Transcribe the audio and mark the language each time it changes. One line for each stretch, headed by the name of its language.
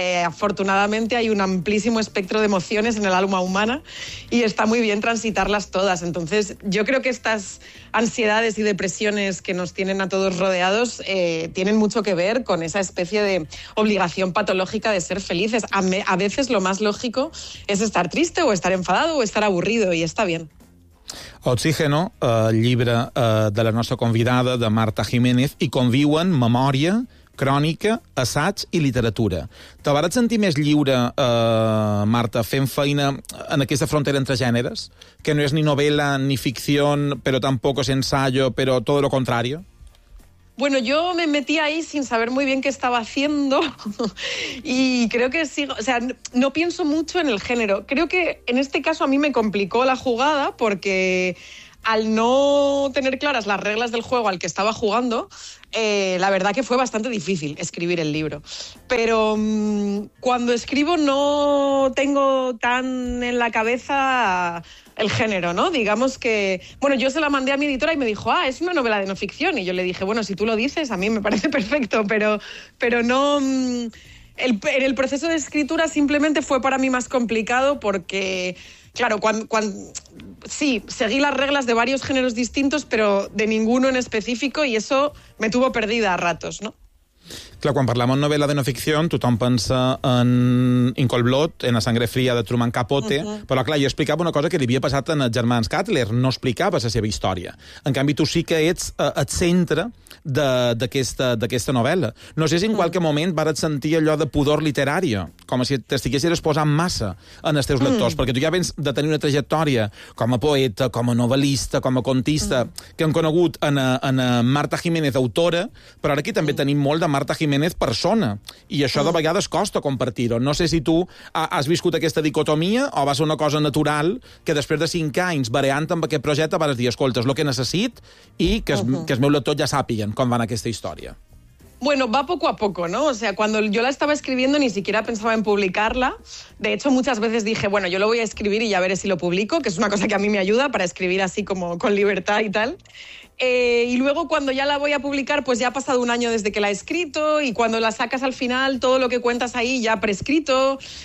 Spanish: Afortunadamente hay un amplísimo espectro de emociones en el alma humana y está muy bien transitarlas todas. Entonces, yo creo que estas ansiedades y depresiones que nos tienen a todos rodeados tienen mucho que ver con esa especie de obligación patológica de ser felices. A veces lo más lógico es estar triste o estar enfadado o estar aburrido y está bien.
Catalan: Oxígeno, el llibre de la nostra convidada, de Marta Jiménez, i conviuen memòria, crònica, assaig i literatura. Te vas sentir més lliure, Marta, fent feina en aquesta frontera entre gèneres, que no és ni novel·la ni ficció, però tampoc és ensayo, però tot lo contrari?
Spanish: Bueno, yo me metí ahí sin saber muy bien qué estaba haciendo y creo que sigo, o sea, no pienso mucho en el género. Creo que en este caso a mí me complicó la jugada porque al no tener claras las reglas del juego al que estaba jugando, la verdad que fue bastante difícil escribir el libro. Pero cuando escribo no tengo tan en la cabeza el género, ¿no? Digamos que, bueno, yo se la mandé a mi editora y me dijo, ah, es una novela de no ficción. Y yo le dije, bueno, si tú lo dices, a mí me parece perfecto, pero no. En el proceso de escritura simplemente fue para mí más complicado porque, claro, cuando sí, seguí las reglas de varios géneros distintos, pero de ninguno en específico, y eso me tuvo perdida a ratos, ¿no?
Catalan: Clar, quan parlem en novel·la de no ficció, tothom pensa en In Cold Blood, en La sangre fría de Truman Capote, però clar, jo explicava una cosa que li havia passat en els germans Cutler, no explicava la seva història. En canvi, tu sí que ets el centre d'aquesta novel·la. No sé si en qualque moment vas sentir allò de pudor literària, com si t'estiguessis posant massa en els teus lectors, perquè tu ja vens de tenir una trajectòria com a poeta, com a novel·lista, com a contista, que hem conegut en Marta Jiménez, autora, però ara aquí també tenim molt de Marta Jiménez persona, i això de vegades costa compartir-ho. No sé si tu has viscut aquesta dicotomia o va ser una cosa natural que després de 5 anys variant amb aquest projecte vas dir, escolta, és el que necessit i que els meus lectors ja sàpiguen com va en aquesta història.
Spanish: Bueno, va poco a poco, ¿no? O sea, cuando yo la estaba escribiendo ni siquiera pensaba en publicarla. De hecho, muchas veces dije, bueno, yo lo voy a escribir y ya veré si lo publico, que es una cosa que a mí me ayuda para escribir así como con libertad y tal. Y luego cuando ya la voy a publicar, pues ya ha pasado un año desde que la he escrito y cuando la sacas al final, todo lo que cuentas ahí ya prescrito.